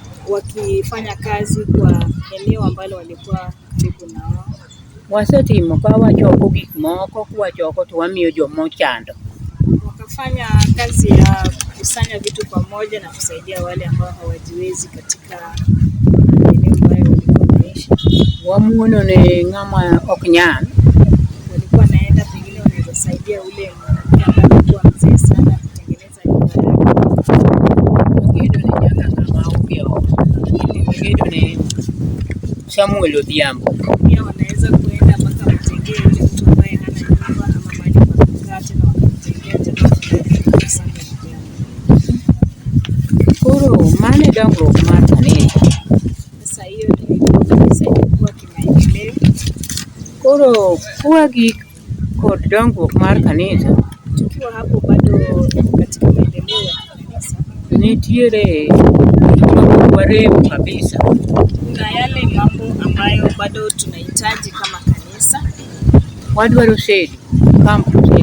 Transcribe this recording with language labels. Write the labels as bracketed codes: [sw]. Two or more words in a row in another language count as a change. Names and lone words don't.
[sw] wakifanya kazi kwa eneo ambalo walikuwa karibu na wao. [luo] Wasetimo ka wachoko gik moko kwachoko to wamiyo jomochando. [sw] Wakafanya kazi ya kusanya vitu pamoja na kusaidia wale ambao hawajiwezi katika eneo ambayo walikuwa wanaishi. [luo] Wamuono ne ng'ama ok nyal. [sw] Walikuwa naenda pengine wanaweza saidia ule mwanamke ambaye alikuwa mzee sana kutengeneza nyumba yake. [luo] Gedo ne nyaka kama ugeo. Gedo ne Samuel Odhiambo. [sw] Pia wanaweza kuenda mpaka watengee yule mtu ambaye hana nyumba ama mahali pa kukaa tena wakamtengea tena kusanya vijana. [luo] Koro mane dongruok mar kanisa. [sw] Sasa hiyo ndio kanisa ilikuwa kimaendeleo. [luo] Koro kuwagi kod dongruok mar kanisa. [sw] Tukiwa hapo bado katika maendeleo ya kanisa. [luo] Nitiere waremu kabisa. [sw] Kuna yale mambo ambayo bado tunahitaji kama kanisa. [luo] Wadwaro sedi, kampu sedi.